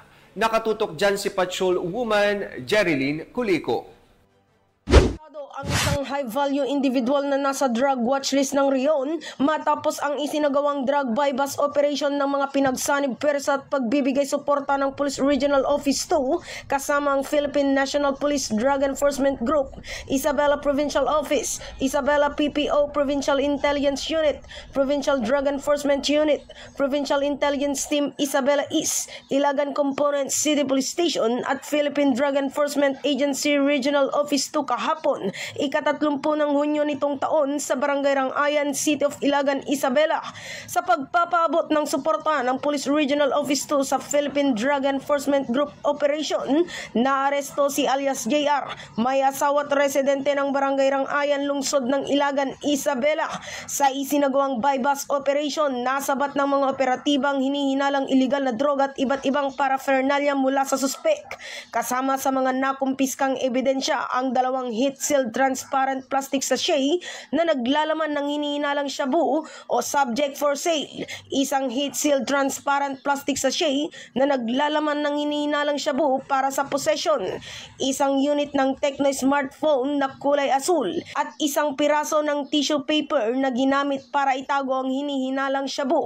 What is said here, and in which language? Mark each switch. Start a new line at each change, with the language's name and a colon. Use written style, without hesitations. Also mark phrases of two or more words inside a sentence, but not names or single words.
Filipino: Nakatutok dyan si Patrolwoman Jerilyn Culico. Ang isang
English: high-value individual
Filipino: na nasa
English: drug watchlist
Filipino: ng Rion matapos ang isinagawang
English: drug bypass operation
Filipino: ng mga pinagsanib pwersa at pagbibigay suporta ng Police Regional Office 2 kasama ang Philippine National Police Drug Enforcement Group, Isabela Provincial Office, Isabela PPO Provincial Intelligence Unit, Provincial Drug Enforcement Unit, Provincial Intelligence Team Isabela East, Ilagan Component City Police Station at Philippine Drug Enforcement Agency Regional Office 2 kahapon, ika-30 ng Hunyo nitong taon sa Barangay Rangayan, City of Ilagan, Isabela sa pagpapaabot ng suporta ng Police Regional Office 2 sa Philippine Drug Enforcement Group Operation. Naaresto si alias JR, may asawa at residente ng Barangay Rangayan, lungsod ng Ilagan, Isabela. Sa isinagawang
English: bypass operation,
Filipino: nasabat ng mga operatibang hinihinalang iligal na droga at iba't ibang paraphernalia mula sa suspek. Kasama sa mga nakumpiskang ebidensya ang dalawang
English: heat-sealed transparent plastic sachet
Filipino: na naglalaman ng hinihinalang shabu o
English: subject for sale,
Filipino: isang
English: heat-sealed transparent plastic sachet
Filipino: na naglalaman ng hinihinalang shabu para sa possession, isang unit ng Tecno smartphone na kulay asul at isang piraso ng
English: tissue paper
Filipino: na ginamit para itago ang hinihinalang shabu.